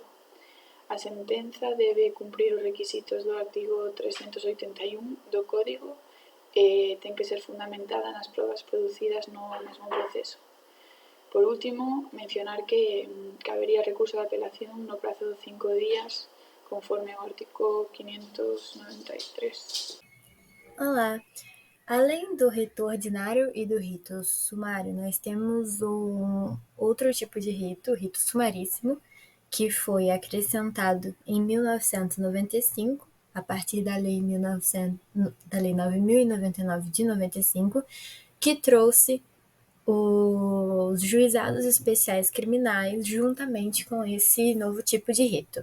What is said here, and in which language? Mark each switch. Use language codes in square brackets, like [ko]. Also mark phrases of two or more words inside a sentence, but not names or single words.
[gl] A sentenza debe cumprir os requisitos do artigo 381 do Código e ten que ser fundamentada nas probas producidas no mesmo proceso. Por último, mencionar que cabería recurso de apelación no prazo de 5 días, conforme ao artigo 593. [pt] Olá! Além do rito ordinário e do rito sumário, nós temos um outro tipo de rito, o rito sumaríssimo, que foi acrescentado em 1995, a partir da Lei 9.099 de 95, que trouxe os juizados especiais criminais juntamente com esse novo tipo de rito.